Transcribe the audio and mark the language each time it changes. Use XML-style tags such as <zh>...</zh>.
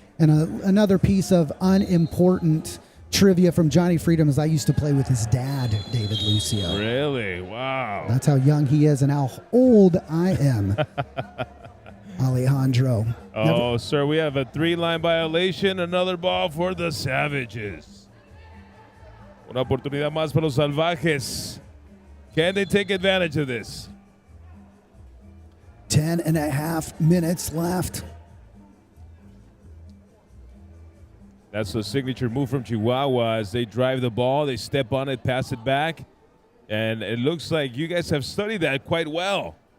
<en>And another piece of unimportant trivia from Johnny Freedom is I used to play with his dad, David Lucio. Really? Wow. That's how young he is and how old I am. Alejandro. Oh, sir, we have a 3-line violation. Another ball for the Savages.</en> <es>Una oportunidad más para los Salvajes.</es> <en>Can they take advantage of this? 10.5 minutes left. That's the signature move from Chihuahua as they drive the ball. They step on it, pass it back. And it looks like you guys have studied that quite well.</en>